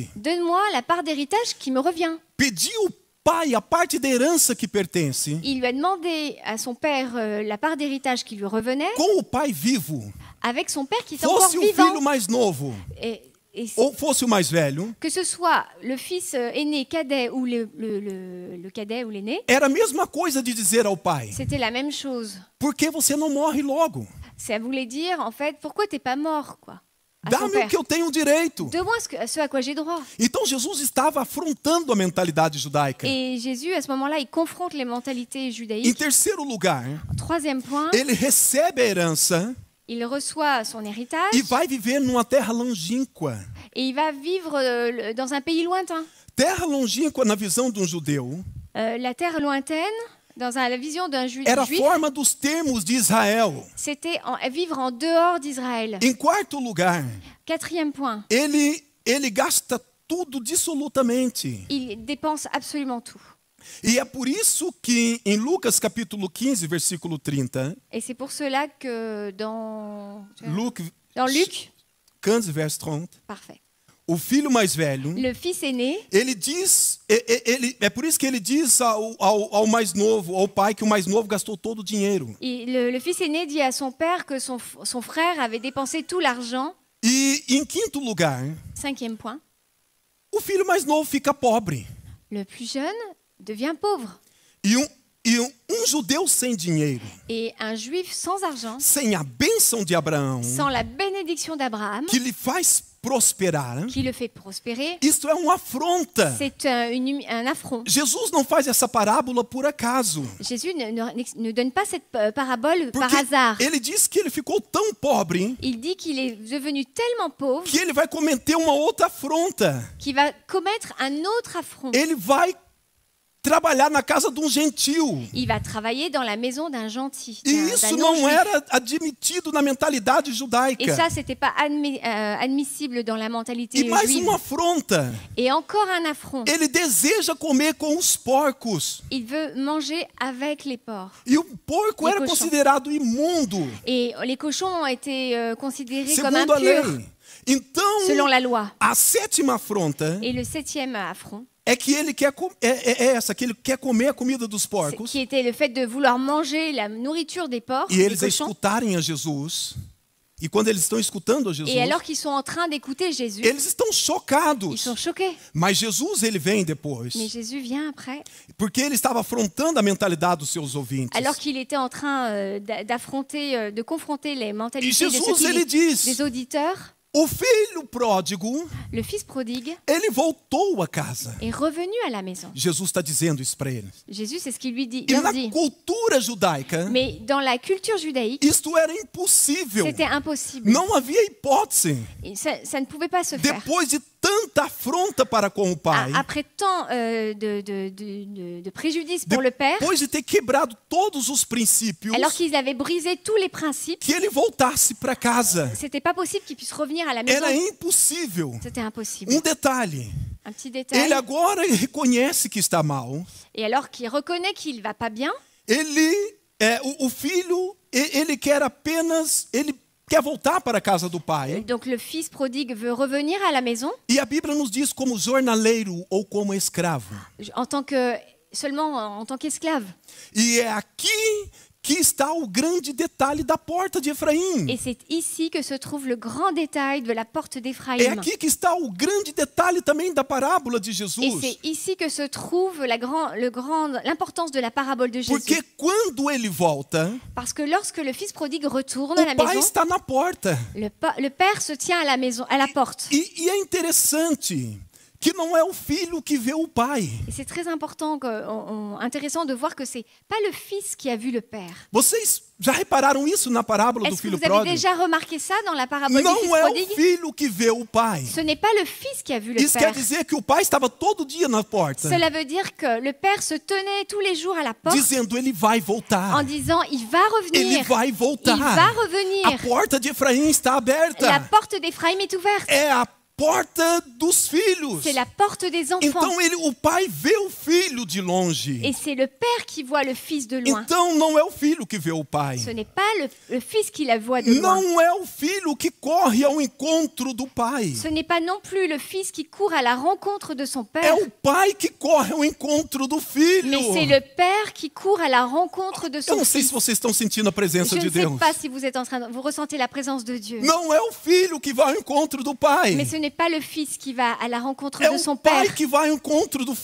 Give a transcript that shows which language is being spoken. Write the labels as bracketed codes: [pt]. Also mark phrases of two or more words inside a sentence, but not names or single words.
[fr] donne-moi la part d'héritage qui me revient. [pt] Pediu o pai a parte da herança que pertence [fr] Il lui a demandé à son père la part d'héritage qui lui revenait [pt] com o pai vivo. [fr] avec son père qui était encore [pt] Fosse o [fr] vivant. [pt] filho mais novo [fr] Et [pt] ou fosse o mais velho, [fr] que ce soit le fils aîné cadet ou le cadet ou l'aîné, [pt] era a mesma coisa de dizer ao pai: [fr] c'était la même chose. [pt] por que você não morre logo? [fr] Ça voulait dire, en fait, pourquoi t'es pas mort, quoi, à son [pt] Dá-me o [fr] père. [pt] que eu tenho direito. [fr] Donne-moi ce à quoi j'ai droit. [pt] Então Jesus estava afrontando a mentalidade judaica. [fr] Et Jésus, à ce moment-là, il confronte les mentalités [pt] Em [fr] judaïques. [pt] terceiro lugar, [fr] Troisième point, [pt] ele recebe a herança [fr] il reçoit son héritage [pt] e vai viver numa terra longínqua. [fr] et il va vivre dans un pays lointain. [pt] Terra longínqua, na visão de um judeu, [fr] La terre lointaine, dans la vision d'un [pt] era a [fr] juif, [pt] forma dos termos de Israel. [fr] c'était vivre en dehors d'Israël. [pt] Em quarto lugar, [fr] Quatrième point, [pt] ele gasta tudo dissolutamente. [fr] il dépense absolument tout. [pt] E é por isso que em Lucas capítulo 15, versículo 30, [fr] Et c'est pour cela que dans Luc Luc, 15, [pt] verso 30, [fr] parfait, [pt] o filho mais velho, [fr] le fils aîné, [pt] ele diz, é por isso que ele diz ao mais novo, ao pai, que o mais novo gastou todo o dinheiro. [fr] le fils aîné dit à son père que son frère avait dépensé tout l'argent. [pt] E em quinto lugar, [fr] Cinquième point, [pt] o filho mais novo fica pobre. [fr] le plus jeune devient pauvre. [pt] E um judeu sem dinheiro, [fr] Et un juif sans argent, [pt] sem a bênção de Abraão, [fr] sans la bénédiction d'Abraham, [pt] que lhe faz prosperar, [fr] qui le fait prospérer, [pt] isto é uma afronta. [fr] c'est un affront. [pt] Jesus não faz essa parábola por acaso. [fr] Jésus ne donne pas cette parabole par [pt] Porque [fr] hasard. [pt] ele diz que ele ficou tão pobre [fr] Il dit qu'il est devenu tellement pauvre [pt] que ele vai cometer uma outra afronta. [fr] qu'il va commettre un autre affront. [pt] Ele vai trabalhar na casa de um gentil. [fr] Il va travailler dans la maison d'un gentil, [pt] E [fr] d'un [pt] isso [fr] non-juif. [pt] não era admitido na mentalidade [fr] Et [pt] judaica. [fr] ça, c'était pas admissible dans la mentalité [pt] E mais [fr] juive. [pt] uma afronta. [fr] Et encore un affront. [pt] Ele deseja comer com os porcos. [fr] Il veut manger avec les porcs. [pt] E o porco [fr] Les [pt] era [fr] cochons. [pt] considerado imundo, [fr] Et les cochons ont été considérés comme [pt] segundo a [fr] impurs [pt] lei. Então, [fr] selon la loi. [pt] a sétima afronta [fr] Et le septième affront, [pt] é que ele quer essa, que ele quer comer a comida dos porcos. [fr] qui était le fait de vouloir manger la nourriture des porcs, [pt] E [fr] des [pt] eles a [fr] cochons. [pt] escutarem a Jesus. E quando eles estão escutando a Jesus, [fr] Et alors qu'ils sont en train d'écouter Jésus, [pt] eles estão [fr] ils [pt] chocados. [fr] sont choqués. [pt] Mas Jesus, ele vem depois, [fr] Mais Jésus vient après, [pt] porque ele estava afrontando a mentalidade dos seus ouvintes. [fr] alors qu'il était en train d'affronter, de confronter les [pt] E [fr] mentalités de [pt] Jesus, [fr] ceux [pt] ele [fr] des [pt] diz: [fr] auditeurs. [pt] o filho pródigo, [fr] Le fils prodigue [pt] ele voltou à casa. [fr] est revenu à la maison. [pt] Jesus está dizendo isso para eles. [fr] Jésus, c'est ce qu'il lui dit. [pt] E [fr] Leur [pt] na [fr] dit. [pt] cultura judaica, [fr] Mais dans la culture judaïque, [pt] isto era impossível. [fr] c'était impossible. [pt] Não havia hipótese. [fr] Et ça ne pouvait pas se faire. [pt] Depois de tanta afronta para com o pai, [fr] Après tant de préjudice pour le père, [pt] depois de ter quebrado todos os princípios, [fr] alors qu'ils avaient brisé tous les principes, [pt] que ele voltasse para casa. [fr] c'était pas possible qu'ils puissent revenir à la maison. [pt] Era impossível. [fr] C'était impossible. [pt] Detalhe, [fr] Un petit détail. [pt] ele agora reconhece que está mal. [fr] Et alors qu'il reconnaît qu'il va pas bien, [pt] O filho, ele quer apenas, ele quer voltar para a casa do pai. [fr] donc le fils prodigue veut revenir à la maison [pt] E a Bíblia nos diz como jornaleiro ou como escravo. [fr] seulement en tant qu'esclave. [pt] E é aqui que está o grande detalhe da porta de Efraim. [fr] Et c'est ici que se trouve le grand détail de la porte [pt] É [fr] d'Éphraïm. [pt] aqui que está o grande detalhe também da parábola de [fr] Et [pt] Jesus. [fr] c'est ici que se trouve l'importance de la parabole de Jésus. [pt] Porque quando ele volta, [fr] Parce que lorsque le fils prodigue retourne à la [pt] o pai [fr] maison, [pt] está na porta. [fr] le père se tient à la maison, à la porte. [pt] E é interessante que não é o filho que vê o pai. [fr] Et c'est très important, intéressant de voir que c'est pas le fils qui a vu le père. [pt] Vocês já repararam isso na parábola do [fr] Est-ce que [pt] filho [fr] vous avez [pt] pródigo? [fr] déjà remarqué ça dans la parabole du fils [pt] Não é o [fr] prodigue? [pt] filho que vê o pai. [fr] Ce n'est pas le fils qui a vu le [pt] Isso quer [fr] père. [pt] dizer que o pai estava todo dia na porta, [fr] Cela veut dire que le père se tenait tous les jours à la porte [pt] dizendo ele vai [fr] en [pt] voltar. [fr] disant il va [pt] Ele [fr] revenir. [pt] vai [fr] Il [pt] voltar. [fr] va [pt] A [fr] revenir. [pt] porta de Efraim está [fr] La [pt] aberta. [fr] porte d'Éphraïm est ouverte. [pt] É a porta dos filhos. [fr] C'est la porte des enfants. [pt] Então o pai vê o filho de longe. [fr] Et c'est le père qui voit le fils de loin. [pt] Então não é o filho que vê o pai. [fr] Ce n'est pas le fils qui la voit de loin. [pt] Não é o filho que corre ao encontro do pai. [fr] Ce n'est pas non plus le fils qui court à la rencontre de son [pt] É [fr] père. [pt] o pai que corre ao encontro do filho. [fr] Mais c'est le père qui court à la rencontre de [pt] Eu [fr] son [pt] não sei se [fr] fils. [pt] vocês estão sentindo a presença [fr] Je [pt] de [fr] ne sais [pt] Deus. [fr] pas si vous êtes vous ressentez la présence de Dieu. [pt] Não é o filho que vai ao encontro do pai. [fr] Mais ce n'est pas le fils qui va à la rencontre [pt] É [fr] de [pt] o [fr] son [pt] pai [fr] père. [pt] que vai ao encontro do